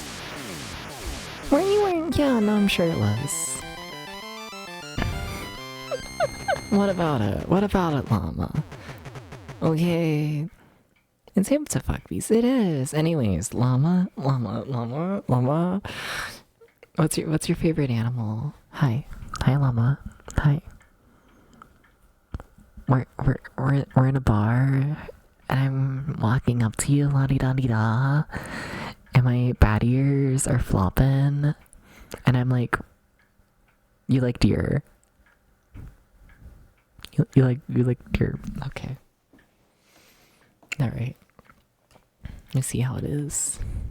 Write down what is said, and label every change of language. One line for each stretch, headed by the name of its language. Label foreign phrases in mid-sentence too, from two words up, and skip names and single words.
English: Were you wearing? Yeah, no, I'm sure it was. What about it? What about it, llama? Okay. It's him to fuck bees. It is. Anyways, llama. What's your favorite animal? Hi. Hi, llama. Hi. We're in a bar, and I'm walking up to you, la di da di da, and my bat ears are flopping, and I'm like, you like deer? You like deer? Okay. All right. Let's see how it is.